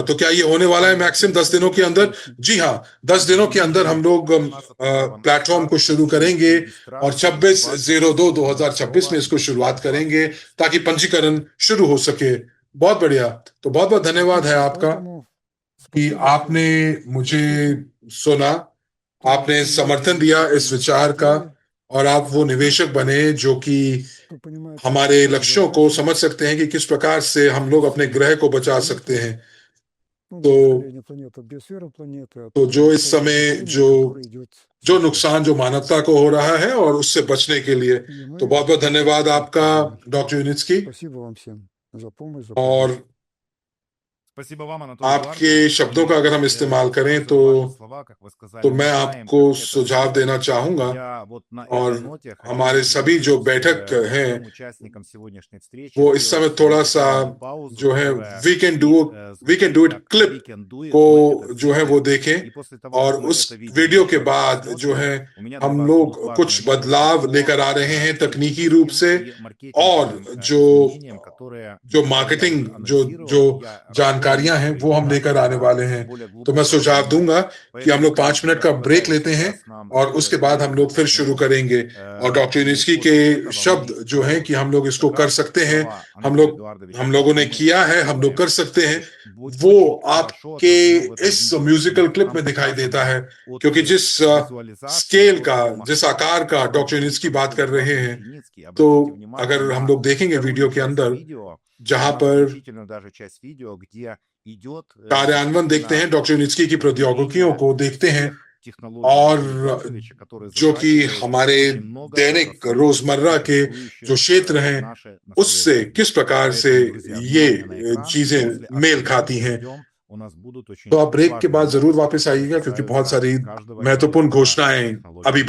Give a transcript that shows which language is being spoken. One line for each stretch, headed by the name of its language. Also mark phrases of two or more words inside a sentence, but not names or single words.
Hindi: तो क्या ये होने वाला है मैक्सिमम 10 दिनों के अंदर? जी हाँ, 10 दिनों के अंदर हम लोग प्लेटफॉर्म को शुरू करेंगे और 26/02/2026 में इसको शुरुआत करेंगे ताकि पंजीकरण शुरू हो सके। बहुत बढ़िया। तो बहुत बहुत धन्यवाद है आपका
Russian: Поэтому
Hindi: कि
Russian: спасибо
Hindi: आपने
Russian: всем
Hindi: मुझे
Russian: слушателям,
Hindi: सुना,
Russian: кто
Hindi: आपने
Russian: понимает
Hindi: समर्थन दिया
Russian: наши
Hindi: इस विचार का,
Russian: идеи,
Hindi: और आप वो निवेशक बने जो कि
Russian: кто понимает
Hindi: हमारे
Russian: наши
Hindi: लक्ष्यों को
Russian: задачи.
Hindi: समझ सकते हैं कि किस प्रकार से हम लोग अपने ग्रह को बचा सकते हैं।
Russian: Ну,
Hindi: तो
Russian: восстановление планеты, биосферы планеты,
Hindi: तो
Russian: от
Hindi: जो इस
Russian: того
Hindi: समय
Russian: затопления, которое идет
Hindi: जो
Russian: сейчас.
Hindi: नुकसान जो मानवता को हो रहा है और उससे बचने के लिए।
Russian: И
Hindi: तो
Russian: мы
Hindi: बहुत बहुत धन्यवाद आपका डॉक्टर यूनिट्स्की,
Russian: спасибо вам всем за помощь, за
Hindi: और
Russian: помощь. Спасибо вам, Анатолий
Hindi: आपके
Russian: Эдуардович.
Hindi: शब्दों का अगर हम
Russian: Я
Hindi: इस्तेमाल करें
Russian: использую ваши слова, как вы сказали,
Hindi: तो मैं
Russian: мы знаем,
Hindi: आपको
Russian: как это
Hindi: सुझाव
Russian: сделать.
Hindi: देना चाहूंगा।
Russian: Я вот на
Hindi: और
Russian: этой ноте хотел
Hindi: हमारे
Russian: бы
Hindi: सभी जो
Russian: предложить
Hindi: बैठक हैं
Russian: всем участникам сегодняшней встречи
Hindi: वो इस समय
Russian: сделать
Hindi: थोड़ा सा
Russian: музыкальную паузу,
Hindi: जो है
Russian: которая
Hindi: वी कैन डू
Russian: звучит
Hindi: इट
Russian: как
Hindi: क्लिप
Russian: We Can Do It,
Hindi: को
Russian: мы это
Hindi: जो है वो
Russian: сделаем.
Hindi: देखें,
Russian: И после того,
Hindi: और
Russian: как мы
Hindi: उस
Russian: это видео
Hindi: वीडियो के
Russian: еще раз
Hindi: बाद जो
Russian: посмотрим,
Hindi: है
Russian: у меня для
Hindi: हम
Russian: вас
Hindi: लोग
Russian: будут
Hindi: कुछ
Russian: важные
Hindi: बदलाव
Russian: новости
Hindi: लेकर आ
Russian: по
Hindi: रहे हैं तकनीकी रूप
Russian: техническим
Hindi: से,
Russian: и
Hindi: और
Russian: маркетинговым
Hindi: जो
Russian: изменениям, которые
Hindi: जो
Russian: я
Hindi: मार्केटिंग
Russian: уже
Hindi: जो
Russian: анонсировал. Я
Hindi: जानकारियां
Russian: раскрою
Hindi: हैं
Russian: некоторые
Hindi: वो हम लेकर
Russian: детали
Hindi: आने
Russian: для
Hindi: वाले हैं।
Russian: более
Hindi: तो मैं
Russian: глубокого
Hindi: सुझाव
Russian: понимания.
Hindi: दूंगा कि हम
Russian: Поэтому,
Hindi: लोग 5
Russian: коллеги,
Hindi: मिनट
Russian: я
Hindi: का ब्रेक
Russian: предлагаю
Hindi: लेते हैं
Russian: сейчас нам
Hindi: और
Russian: сделать
Hindi: उसके बाद हम लोग फिर
Russian: 10
Hindi: शुरू
Russian: минут.
Hindi: करेंगे। और डॉक्टर
Russian: И
Hindi: यूनिस्की
Russian: после
Hindi: के
Russian: этого
Hindi: शब्द
Russian: мы
Hindi: जो हैं कि हम लोग इसको
Russian: как
Hindi: कर
Russian: раз
Hindi: सकते हैं,
Russian: слова
Hindi: हम
Russian: Анатолия Эдуардовича,
Hindi: लोगों ने
Russian: мы
Hindi: किया है, हम लोग
Russian: сделаем,
Hindi: कर सकते हैं,
Russian: будет
Hindi: वो
Russian: очень хорошо
Hindi: आपके
Russian: отражено в этом
Hindi: इस
Russian: видео,
Hindi: म्यूजिकल
Russian: потому что
Hindi: क्लिप
Russian: там
Hindi: में दिखाई देता
Russian: показано
Hindi: है।
Russian: от
Hindi: क्योंकि जिस
Russian: визуализации,
Hindi: स्केल का,
Russian: от того
Hindi: जिस
Russian: масштаба,
Hindi: आकार का
Russian: который
Hindi: डॉक्टर
Russian: говорит
Hindi: यूनिस्की बात कर
Russian: Анатолий
Hindi: रहे
Russian: Эдуардович
Hindi: हैं,
Russian: Юницкий.
Hindi: तो
Russian: Обратите внимание
Hindi: अगर हम
Russian: на
Hindi: लोग देखेंगे
Russian: вторую
Hindi: वीडियो के
Russian: часть
Hindi: अंदर,
Russian: видео,
Hindi: जहां
Russian: на
Hindi: पर
Russian: заключительную даже часть видео, где идет
Hindi: कार्यान्वयन देखते हैं
Russian: действительно
Hindi: डॉक्टर यूनिस्की की प्रौद्योगिकियों
Russian: применение
Hindi: को देखते हैं,
Russian: тех технологий
Hindi: और
Russian: Анатолия Эдуардовича, которые
Hindi: जो कि
Russian: затрагивают
Hindi: हमारे
Russian: очень много
Hindi: दैनिक
Russian: отраслей,
Hindi: रोजमर्रा के
Russian: существующих
Hindi: जो क्षेत्र
Russian: в
Hindi: हैं
Russian: нашей
Hindi: उससे
Russian: настоящей
Hindi: किस
Russian: жизни.
Hindi: प्रकार से
Russian: Поэтому, друзья,
Hindi: ये
Russian: внимание на экран.
Hindi: चीजें
Russian: После
Hindi: मेल
Russian: откровений
Hindi: खाती हैं।
Russian: ждем. У нас будут очень
Hindi: तो आप ब्रेक के
Russian: важные
Hindi: बाद जरूर
Russian: новости,
Hindi: वापस
Russian: которые
Hindi: आइएगा, क्योंकि बहुत
Russian: касаются
Hindi: सारी
Russian: каждого
Hindi: महत्वपूर्ण
Russian: человека
Hindi: घोषणाएं
Russian: и технологий
Hindi: अभी